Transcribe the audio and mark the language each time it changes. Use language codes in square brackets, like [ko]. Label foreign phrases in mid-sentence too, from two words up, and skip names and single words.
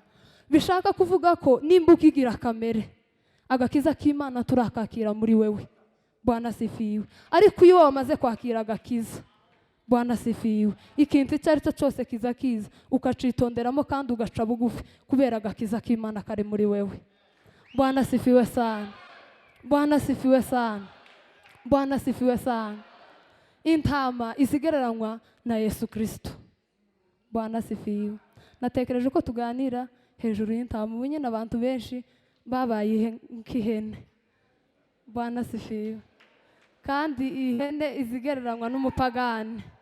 [rw] Bishaka kuvuga ko nimba ukigira kamere, agakiza k'Imana turakakira muri wewe. [sw] Bwana sifiwe. [rw] Ariko iyo wamaze kwakira agakiza, [sw] Bwana sifiwe, [rw] ikintu icyo ari cyo cyose kiza ukacitonderamo kandi ugaca bugufi kubera agakiza k'Imana kari muri wewe. [sw] Bwana sifiwe sana. Bwana sifiwe sana. Bwana sifiwe sana. [rw] Intama izigereranywa na Yesu Kristo. [sw] Bwana sifiwe. [rw] Natekereje ko tuganira hejuru y'intama. Ubu nyine abantu benshi babaye nk'ihene. [sw] Bwana sifiwe. [rw] Kandi ihene izigereranywa n'umupagani.